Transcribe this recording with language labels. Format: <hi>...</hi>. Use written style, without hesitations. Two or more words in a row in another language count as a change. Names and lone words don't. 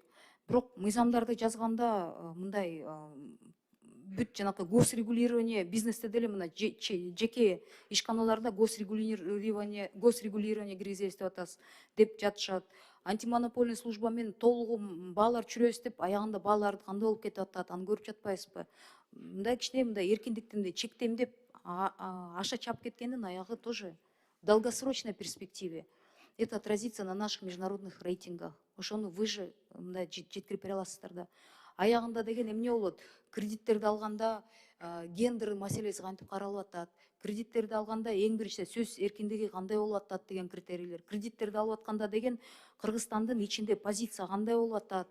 <ky>Бирок мыйзамдарды жазганда мындай бүт жанакы госрегулирование бизнесте деле мына жеке ишканаларда госрегулирование киргизебиз деп атасыз деп жатышат.</ky> <ru>Антимонопольный служба</ru> <ky>менен толугу баалар чүрөбүз деп аягында бааларды кандай болуп кетип атат, аны көрүп жатпайсызбы? Мындай кичине мындай эркиндиктимди чектейм деп аша чап кеткендин аягы</ky> <ru>тоже в долгосрочной перспективе. Это отразится на наших международных рейтингах.</ru> <ky>Ошону</ky> <ru>вы же</ru> <ky>мындай жеткирип бере аласыздар да. Аягында деген эмне болот? Кредиттерди алганда гендер маселеси кантип каралып атат? Кредиттерди алганда эң биринчи сөз эркиндиги кандай болуп атат деген критерийлер. Кредиттерди алып атканда деген Кыргызстандын ичинде позиция кандай болуп атат?</ky>